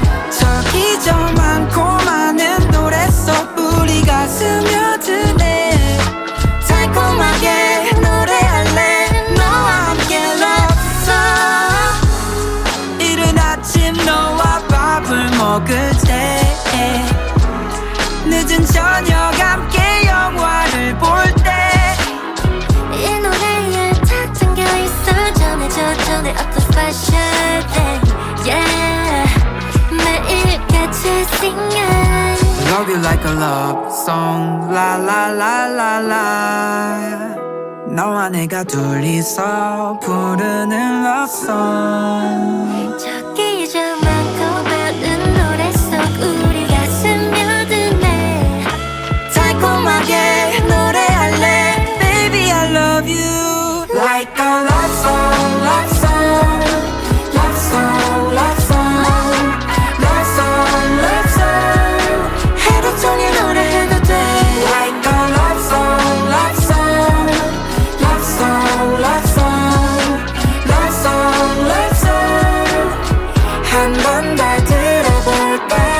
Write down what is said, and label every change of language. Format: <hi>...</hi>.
<ko>저기 저 많고 많은 노래 속 우리가 스며드네 달콤하게 노래할래 너와 함께 love song 이른 아침 너와 밥을 먹을 때 늦은 저녁 함께 영화를 볼 때 이 노래에 다 담겨있어 전해 up the special day yeah 매일 같이 sing it</ko> <en>Love you like a love song La la la la la 너와 내가 둘이서 부르는 love song</en> <ko>저기 저 많고 많은 노래 속 우리가 스며드네</ko> <en>달콤하게 노래할래 Baby I love you Like a love song Love song Love song Love song Love song Love song 하루 종일 노래해도 돼 Like a love song Love song Love song Love song Love song Love song 한 번 더 들어볼까</en>